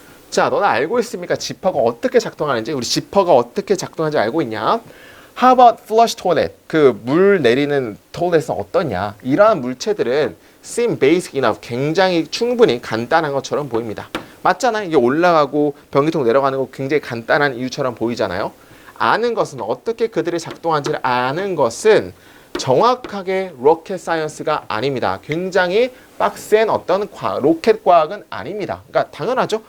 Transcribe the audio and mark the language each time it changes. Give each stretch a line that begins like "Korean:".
Korean: 자, 너는 알고 있습니까? 지퍼가 어떻게 작동하는지? 우리 지퍼가 어떻게 작동하는지 알고 있냐?
English: How about flush toilet?
Korean: 그 물 내리는 토일렛은 어떠냐? 이러한 물체들은
English: seem basic enough.
Korean: 굉장히 충분히 간단한 것처럼 보입니다. 맞잖아요. 이게 올라가고 변기통 내려가는 거 굉장히 간단한 이유처럼 보이잖아요. 아는 것은 어떻게 그들이 작동하는지를 아는 것은 정확하게 로켓 사이언스가 아닙니다. 굉장히 빡센 어떤 로켓 과학은 아닙니다. 그러니까 당연하죠.